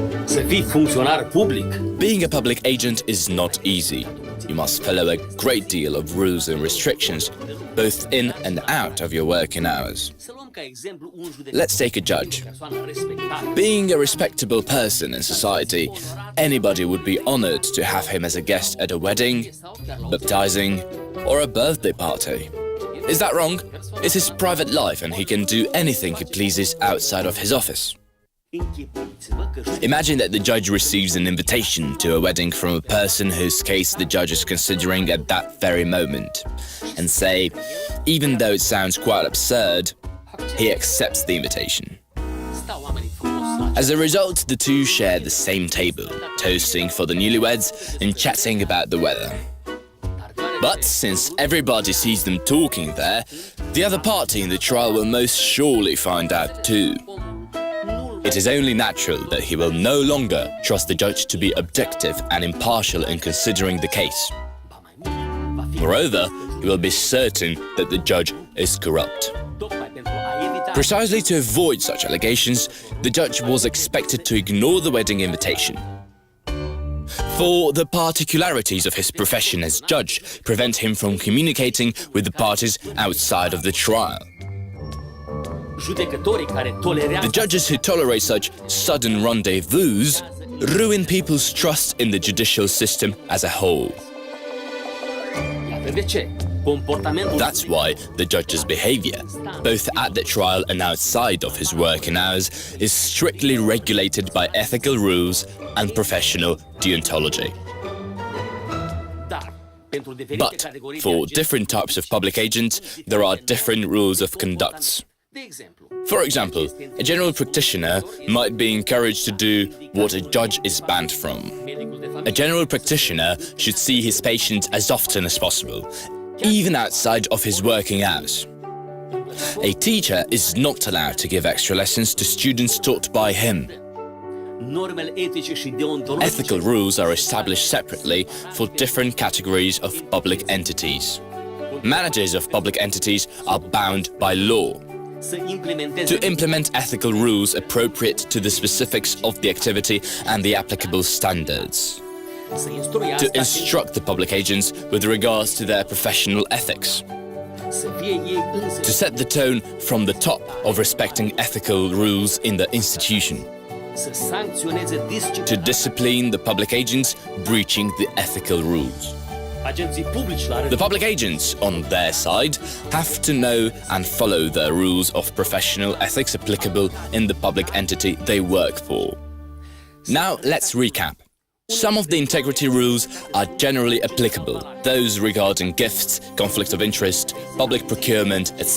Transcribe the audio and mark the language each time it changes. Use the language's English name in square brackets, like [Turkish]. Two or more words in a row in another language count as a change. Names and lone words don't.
[Romanian] Să fii funcționar public? [English] Being a public agent is not easy. You must follow a great deal of rules and restrictions, both in and out of your working hours. [Romanian] Să luăm ca exemplu un judecător. [English] Let's take a judge. [Romanian] Persoană respectată. [English] Being a respectable person in society, anybody would be honored to have him as a guest at a wedding, baptizing, or a birthday party. Is that wrong? It's his private life and he can do anything he pleases outside of his office. [Romanian] Închipuiți-vă că [English] Imagine that the judge receives an invitation to a wedding from a person whose case the judge is considering at that very moment, and say, even though it sounds quite absurd, he accepts the invitation. [Romanian] stau oamenii frumos la [English] As a result, the two share the same table, toasting for the newlyweds and chatting about the weather. But since everybody sees them talking there, the other party in the trial will most surely find out too. It is only natural that he will no longer trust the judge to be objective and impartial in considering the case. Moreover, he will be certain that the judge is corrupt. [Romanian] tocmai pentru a evita [English] Precisely to avoid such allegations, the judge was expected to ignore the wedding invitation. For the particularities of his profession as judge prevent him from communicating with the parties outside of the trial. [Romanian] judecătorii care tolerează [English] The judges who tolerate such sudden rendezvous ruin people's trust in the judicial system as a whole. [Romanian] Iată de ce. Comportamentul [English] That's why the judge's behavior, both at the trial and outside of his working hours, is strictly regulated by ethical rules and professional deontology. [Romanian] dar pentru diferite [English] But [Romanian] categorii de [English] for [Romanian] agenți, [English] different types of public agents, there are different rules of conduct. [Romanian] de exemplu, [English] For example, a general practitioner might be encouraged to do what a judge is banned from. [Romanian] medicul de [English] A [Romanian] familie [English] general practitioner should see his patients as often as possible, even outside of his working hours. A teacher is not allowed to give extra lessons to students taught by him. [Romanian] normele etice și deontologice [English] Ethical rules are established separately for different categories of public entities. Managers of public entities are bound by law [Romanian] să implementeze [English] to implement ethical rules appropriate to the specifics of the activity and the applicable standards. [Romanian] să [English] To [Romanian] instruiască [English] instruct the public agents with regards to their professional ethics. [Romanian] să fie ei [English] To [Romanian] însuși [English] set the tone from the top of respecting ethical rules in the institution. [Romanian] să sancționeze [English] To [Romanian] disciplinar [English] discipline the public agents breaching the ethical rules. [Romanian] agenții publici la [English] The [Romanian] rând [English] public agents, on their side, have to know and follow the rules of professional ethics applicable in the public entity they work for. Now, let's recap. Some of the integrity rules are generally applicable, those regarding gifts, conflict of interest, public procurement, etc.